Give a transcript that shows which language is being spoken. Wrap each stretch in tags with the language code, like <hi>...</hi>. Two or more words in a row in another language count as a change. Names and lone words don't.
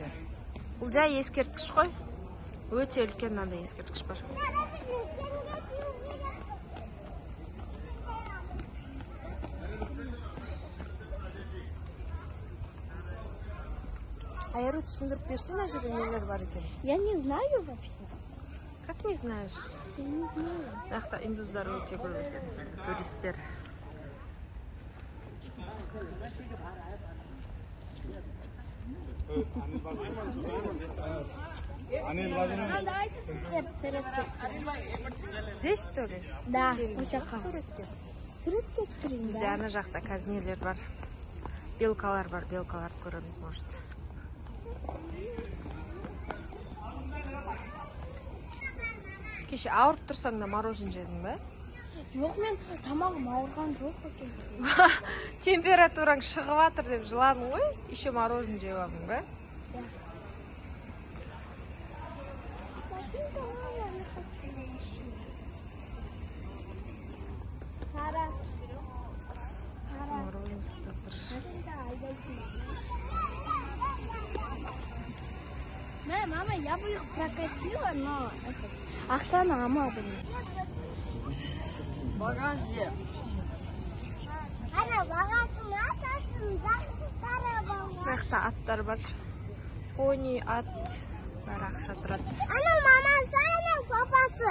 <kk>Бұл жай ескерткіш қой. Өте үлкен мынандай ескерткіш бар. Айару, түсіндіріп берсін, мына жерде нелер бар екен?</kk> <ru>Я не знаю вообще. Как не знаешь? Я не знаю.</ru> <kk>Мынақта үндістер өте көп екен, туристер. Давайте суретке түсірейік.</kk> <ru>Здесь, что ли?</ru> <kk>Да, осы жаққа. Суретке. Суретке түсірейін, Бізде да. ана жақта қазір нелер бар. Белкалар бар, белкалар көреміз, может. Кеше ауырып тұрсаң да мороженое жедің бе? Жоқ, мен тамағым ауырған жоқ екен. Температураң шығып жатыр деп жыладың ғой? Еще мороженое жеп алдың ба? Да. Сара. Мороженое сатып тұр.</kk> <ru>Мама, я бы их прокатила, но</ru> <kk>ақшаны алмадым.</kk> <ru>Багаж где?</ru> <kk>Ана бағасына сатында Сара баға. Мынақта аттар бар. Пони, ат бар, ақша тұрады. Ана мамасы, ана папасы.</kk>